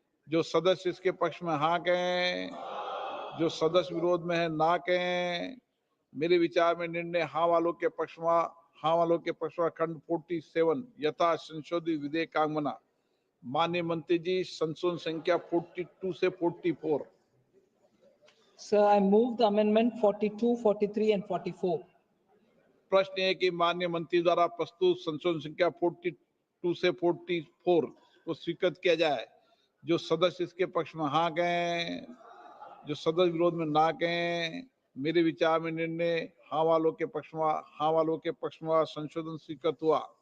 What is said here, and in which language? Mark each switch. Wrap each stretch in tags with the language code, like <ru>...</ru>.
<hi>जो सदस्य इसके पक्ष में हाँ कहें, जो सदस्य विरोध में है ना कहें, मेरे विचार में निर्णय हाँ वालों के पक्ष में, हाँ वालों के पक्ष में खंड 47 यथा संशोधित विधेयक का अंग बना। माननीय मंत्री जी, संशोधन संख्या 42 से 44।</hi> <en>So I move the amendment 42, 43 and 44.</en> <hi>प्रश्न है कि माननीय मंत्री द्वारा प्रस्तुत संशोधन संख्या 42 से 44 को स्वीकृत किया जाए। जो सदस्य इसके पक्ष में हाँ कहें, जो सदस्य विरोध में ना कहें, मेरे विचार में निर्णय हाँ वालों के पक्ष में, हाँ वालों के पक्ष में संशोधन स्वीकृत हुआ।</hi>